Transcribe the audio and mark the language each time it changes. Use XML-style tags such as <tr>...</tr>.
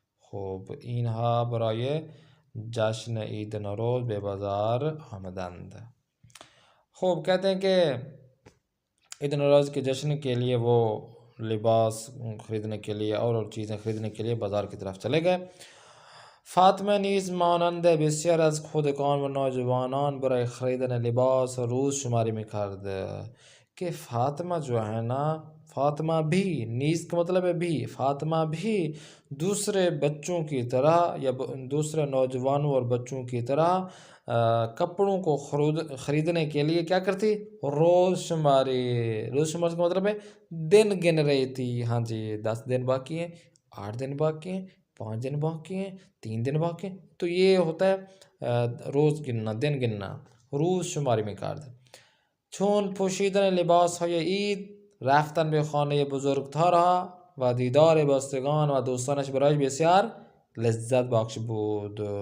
<fa>خب اینها برای جشن عید نوروز به بازار آمدند.</fa> <ur>خب کہتے ہیں کہ عید نوروز کے جشن کے لیے وہ لباس خریدنے کے لیے اور چیزیں خریدنے کے لیے بازار کی طرف چلے گئے.</ur> <fa>فاطمه نیز مانند بسیار از کودکان و نوجوانان برای خریدن لباس روز شماری میکرد.</fa> <ur>کہ فاطمہ جو ہے نا، فاطمہ بھی، نیز کا مطلب ہے بھی، فاطمہ بھی دوسرے بچوں کی طرح یا دوسرے نوجوانوں اور بچوں کی طرح کپڑوں کو خریدنے کے لیے کیا کرتی؟ روز شماری. روز شماری کا مطلب ہے دن گن رہی تھی. ہاں جی، 10 دن باقی ہیں، 8 دن باقی ہیں، 5 دن باقی ہیں، 3 دن باقی ہیں. تو یہ ہوتا ہے روز گننا، دن گننا،</ur> <fa>روز شماری میکرد. چون پوشیدن لباس های عید رفتن به خانه بزرگتر ها و دیدار بستگان و دوستانش برایش بسیار لذت بخش بود.</fa>